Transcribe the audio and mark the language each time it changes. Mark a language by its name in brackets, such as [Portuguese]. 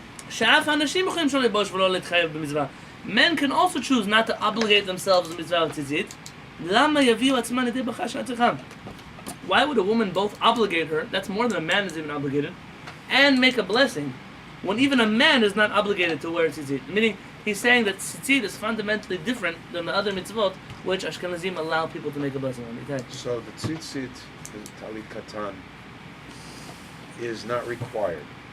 [Hebrew] שאף האנשים יכולים שלא לבוש ולא להתחייב במצווה. [English] Men can also choose not to obligate themselves in mitzvah of tzitzit. [Hebrew] למה יביאו עצמם לידי ברכה של עצמם? [English] Why would a woman both obligate her, that's more than a man is even obligated, and make a blessing, when even a man is not obligated to wear tzitzit? Meaning, he's saying that tzitzit is fundamentally different than the other mitzvot, which Ashkenazim allow people to make a blessing on. Okay. So the tzitzit, the talit katan, is not required.